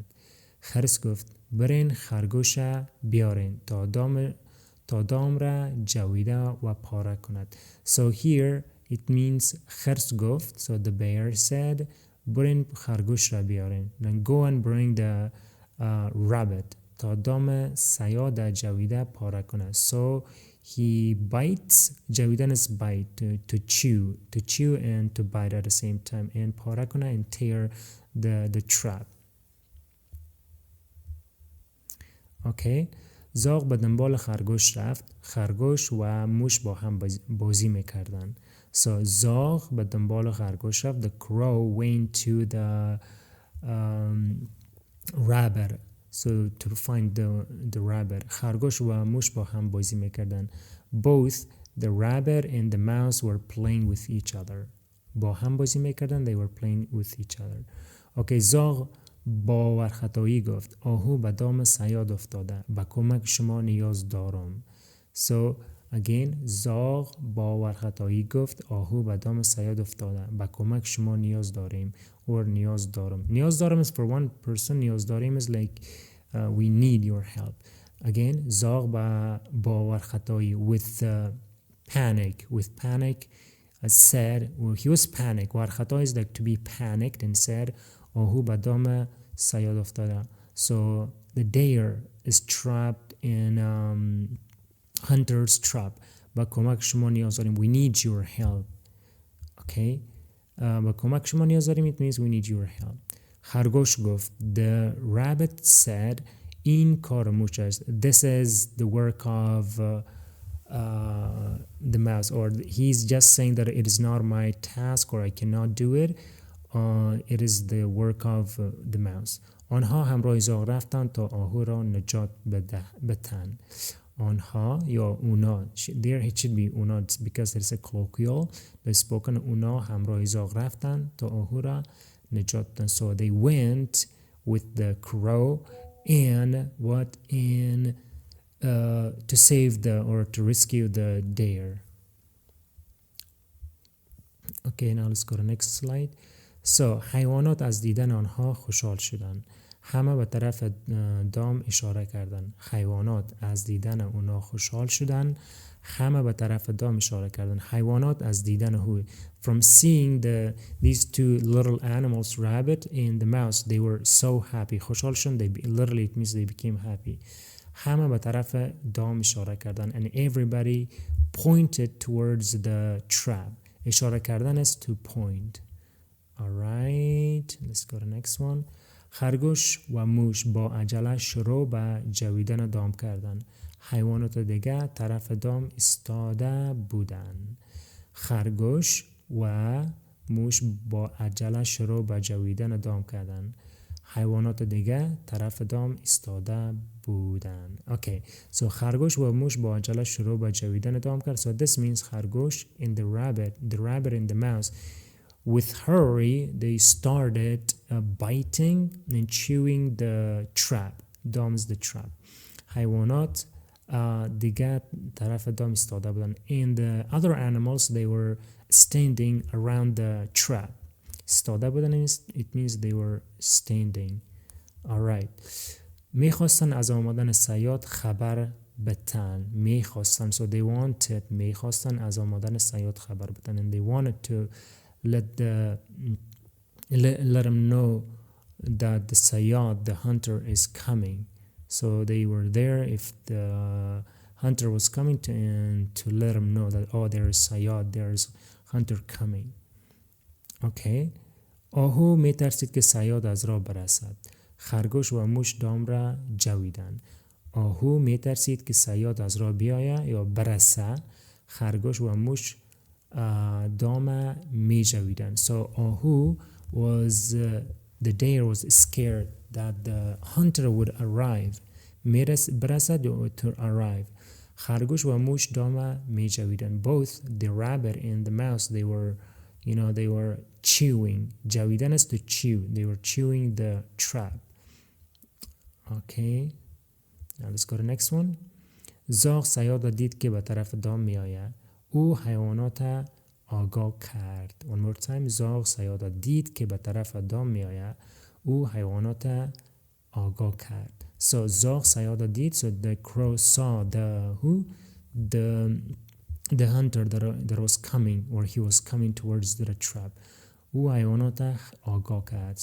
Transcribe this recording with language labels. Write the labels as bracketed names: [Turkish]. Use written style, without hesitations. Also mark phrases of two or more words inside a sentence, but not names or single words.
[Persian] خرس گفت برین خرگوش بیارین تا دام را جویده و پاره کند. [English] So here it means [Persian] خرس گفت, [English] so the bear said [Persian] برین خرگوش را بیارین. [English] Then go and bring the rabbit [Persian] تا دام صیاد جویده پاره کند. [English] So he bites. جویدن is bite, to chew and to bite at the same time, and [Persian] پاره کنه [English] and tear the trap. Okay. [Persian] زاغ به دنبال خرگوش رفت. خرگوش و موش با هم بازی میکردن. So زاغ به دنبال خرگوش رفت. [English] The crow went to the rabbit. So to find the rabbit. [Persian] خرگوش و موش با هم بازی میکردن. [English] Both the rabbit and the mouse were playing with each other. [Persian] با هم بازی میکردن. [English] They were playing with each other. Okay. [Persian] زاغ باورخطایی گفت آهو به دام صیاد افتاده. به کمک شما نیاز دارم. [English] So again [Persian] زاغ باورخطایی گفت آهو به دام صیاد افتاده. به کمک شما نیاز داریم or نیاز دارم. نیاز دارم [English] is for one person. [Persian] نیاز داریم [English] is like we need your help. Again [Persian] زاغ باورخطایی [English] with panic said, well, he was panicked. ورخطایی is like to be panicked and said [Persian] آهو به دام صیاد افتاده. [English] So the deer is trapped in hunter's trap. [Persian] با کمک شما نیاز داریم. [English] We need your help. Okay. [Persian] با کمک شما نیاز داریم. [English] It means we need your help. [Persian] خرگوش گفت [English] the rabbit said [Persian] این کار موش است. [English] This is the work of the mouse, or he's just saying that it is not my task or I cannot do it. It is the work of the mouse. [Persian] آنها همراه زاغ رفتند تا آهو را نجات بدهند. آنها یا اونا, [English] there it should be اونا because it is a colloquial. The spoken [Persian] اونا همراه زاغ رفتند تا آهو را نجات بدهند. [English] So they went with the crow and to save or to rescue the deer. Okay, now let's go to next slide. [Persian] So حیوانات از دیدن آنها خوشحال شدند. همه به طرف دام اشاره کردند. حیوانات از دیدن آنها خوشحال شدند. همه به طرف دام اشاره کردند. حیوانات از دیدن هو. [English] From seeing these two little animals, rabbit and the mouse, they were so happy. [Persian] خوشحال شدند. [English] Literally it means they became happy. [Persian] همه به طرف دام اشاره کردند. [English] And everybody pointed towards the trap. [Persian] اشاره کردن [English] is to point. Alright, let's go to the next one. [Persian] خرگوش و موش با عجله شروع به جویدن دام کردند. حیوانات دیگر طرف دام ایستاده بودند. خرگوش و موش با عجله شروع به جویدن دام کردند. حیوانات دیگر طرف دام ایستاده بودند. [English] Okay, so [Persian] خرگوش و موش با عجله شروع به جویدن دام کرد. [English] So this means خرگوش and the rabbit and the mouse, with hurry, they started biting and chewing the trap. Dom is the trap. [Persian] حیوانات دیگر طرف دام ایستاده بودن. [English] And the other animals, they were standing around the trap. [Persian] ایستاده بودن, [English] it means they were standing. Alright. [Persian] میخواستن از آمدن صیاد خبر بدن. میخواستن, [English] so they wanted, [Persian] میخواستن از آمدن صیاد خبر بدن. [English] And they wanted to let them know that the Sayyad, the hunter, is coming. So they were there if the hunter was coming to let him know that, oh, there is Sayad, there is hunter coming. Okay. [Persian] آهو میترسید که صیاد از راه برسد. خرگوش و موش دام را جویدند. آهو میترسید که صیاد از راه بیاید یا برسه. خرگوش و موش دام می جویدند. [English] So آهو was the deer was scared that the hunter would arrive. برسد to arrive. [Persian] خرگوش و موش دام می جویدند. [English] Both the rabbit and the mouse, they were chewing. جویدن is to chew. They were chewing the trap. Okay. Now let's go to the next one. [Persian] زاغ صیاد را دید که به طرف دام می آید. او حیوانات آگاه کرد. [English] One more time. [Persian] زاغ صیاد را دید که به طرف دام می آید. او حیوانات آگاه کرد. So زاغ صیاد را دید. [English] So the crow saw the hunter that was coming, or he was coming towards the trap. [Persian] او حیوانات آگاه کرد.